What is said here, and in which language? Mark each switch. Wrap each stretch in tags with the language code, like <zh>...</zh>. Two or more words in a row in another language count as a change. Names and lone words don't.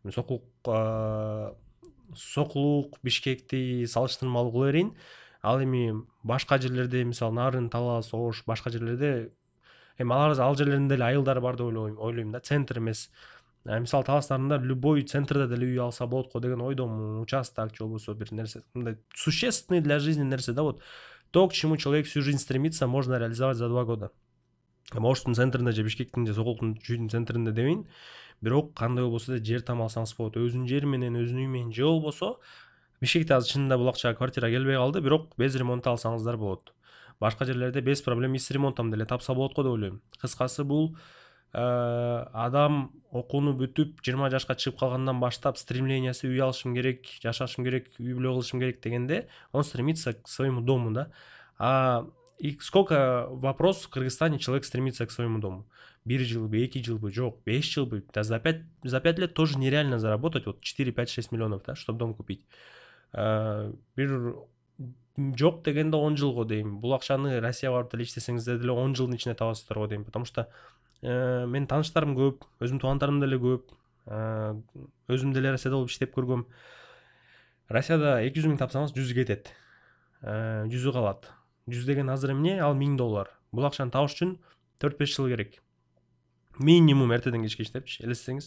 <ky>Сокулук Бишкекти салыштырмалуу кыла берейин. Ал эми башка жерлерде, мисалы Нарын, Талас, Ош, башка жерлерде эми ал жерлердин деле айылдары бар деп ойлойм да, центр эмес. Мисалы Таластарында любой центрде деле үй алса болот го деген ойдомун.</ky> <ru>Участок</ru> <ky>же болбосо бир нерсе мындай</ky> <ru>существенный для жизни</ru> <ky>нерсе да,</ky> <ru>вот то, к чему человек всю жизнь стремится, можно реализовать за 2 года.</ru> <ky>Оштун центринде же Бишкектин же Сокулуктун чүйдүн центринде дебейин, бирок кандай болбосо да жер там алсаңыз болот. Өзүнүн жери менен, өзүнүн үйү менен, же болбосо Бишкекте азыр чынында бул акчага квартира келбей калды, бирок</ky> <ru>без ремонт</ru> <ky>алсаңыздар болот. Башка жерлерде</ky> <ru>без проблем с ремонтом</ru> <ky>деле тапса болот го деп ойлойм. Кыскасы бул адам окууну бүтүп 20 жашка чыгып калгандан баштап стремлениясы үй алышым керек, жашашым керек, үй бүлө кылышым керек дегенде</ky> <ru>он стремится к своему дому, да. И сколько вопрос в Кыргызстане человек стремится к своему дому?</ru> <ky>1 жылбы, 2 жылбы, жок, 5 жылбы.</ky> <ru>Да за 5 лет тоже нереально заработать, вот 4, 5, 6 миллионов, да, чтобы дом купить.</ru> <ky>Бир жок дегенде 10 жыл го дейм. Бул акчаны Россияга барып деле иштесеңиздер деле 10 жылдын ичинде табасыздар го дейм.</ky> <ru>Потому что</ru> <ky>менин тааныштарым көп, өзүмдүн туугандарым деле көп. Өзүм деле Россияда болуп иштеп көргөм. Россияда 200 миң тапсаңыз 100 кетет. 100 калат. 100 деген азыр эмне? Ал $1000. Бул акчаны табыш үчүн 4-5 жыл керек. Минимум эртеден кечке иштепчи, элестеңиз.</ky>